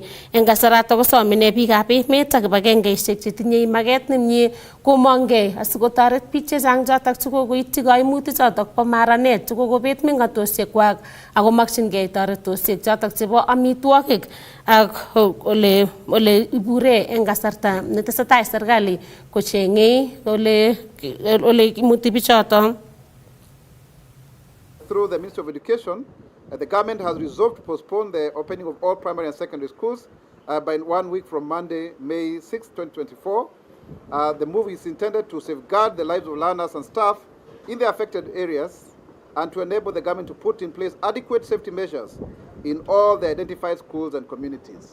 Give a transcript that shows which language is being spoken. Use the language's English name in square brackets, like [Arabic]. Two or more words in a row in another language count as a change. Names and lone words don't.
[Kalenjin] Eng kasarato kosom ine biikab emet ak kibagengeisiek chetinye maget nemie komongei asikotoret biik chechang chotok chekokoityi kaimutik chotok po maranet chekokobet meng'otosiekwak ako makchingei toretosiek chotok chebo amitwogik ak ole ibure eng kasarta netesetai serikali kochengei ole imuti bichotok. [English] Through the Ministry of Education, the government has resolved to postpone the opening of all primary and secondary schools by 1 week from Monday, May 6, 2024. The move is intended to safeguard the lives of learners and staff in the affected areas and to enable the government to put in place adequate safety measures in all the identified schools and communities.